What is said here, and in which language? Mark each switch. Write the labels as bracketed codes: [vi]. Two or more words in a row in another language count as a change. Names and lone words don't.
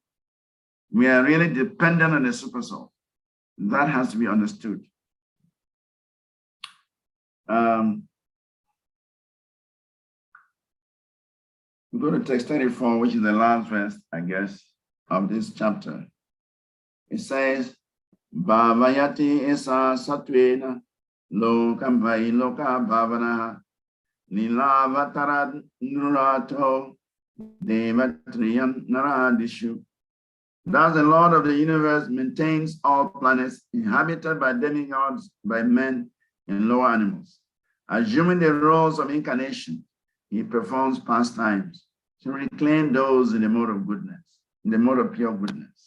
[en] We are really dependent on the super soul. That has to be understood. We go to text 34, which is the last verse, I guess, of this chapter. It says, [sa] Bhavayati esa satwena lokam vai loka bhavana nilavatara nurato devatriyam naradishu. [en] Thus the Lord of the universe maintains all planets inhabited by demigods, by men and lower animals. Assuming the roles of incarnation, he performs pastimes to reclaim those in the mode of goodness, in the mode of pure goodness.